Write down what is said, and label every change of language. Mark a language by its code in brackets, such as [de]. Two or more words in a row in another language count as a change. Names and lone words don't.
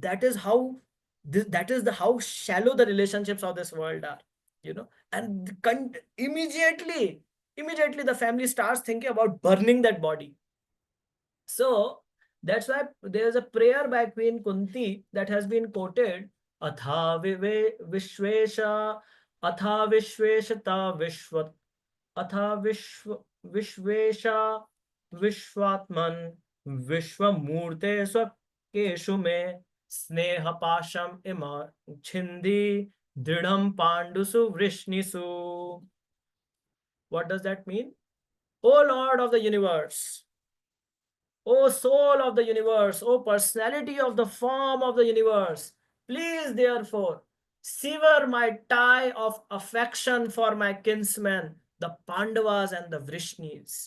[en] That is how how shallow the relationships of this world are, and immediately the family starts thinking about burning that body. So that's why there's a prayer by Queen Kunti that has been quoted. [sa] अथ विश्वेश, अथ विश्वेशत विश्वत्, अथ विश्वेश विश्वात्मन्, विश्वमूर्ते स्वकेषु मे, स्नेह पाशम् इमं छिन्धि, दृढं पाण्डुषु वृष्णिषु. [en] What does that mean? O Lord of the universe, O soul of the universe, O personality of the form of the universe, please therefore sever my tie of affection for my kinsmen, the Pandavas and the Vrishnis.